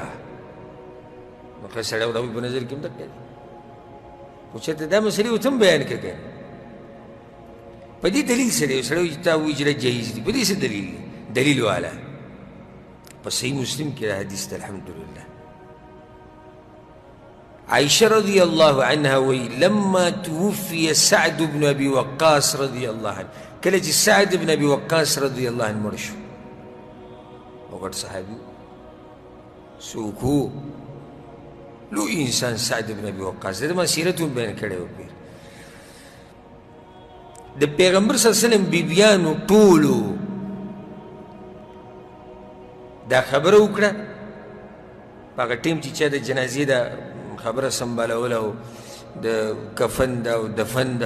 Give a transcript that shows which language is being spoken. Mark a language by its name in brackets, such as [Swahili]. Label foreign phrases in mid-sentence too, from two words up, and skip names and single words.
[Pashto] نو ښه سړی او د هغوی په نظر کې هم دقه دي، خو چېرته دا مسلې ورته هم بیان کړه که په دې دلیل سره یو سړی چې تا وایي چې دا جایز دي، په دې څه دلیل دی؟ دلیل والا په صحیح مسلم کې دا حدیث ده الحمدلله. [Arabic] عائشة رضي الله عنها وی لما توفي سعد بن ابي وقاص رضي الله عنه، [Pashto] کله چې سعد بن ابي وقاص [Arabic] رضي الله عنه [Pashto] مړ شو، او غټ صحابي څوک و؟ لوی انسان سعد بن ابي وقاص، د ما سیرت هم بیان کړی و. د پیغمبر [Arabic] صلی الله علیه وسلم [Pashto] بیبیانو ټولو دا خبره وکړه په هغه ټیم چې چا د جنازې دا خبره سنبالوله او د کفن ده او دفن ده.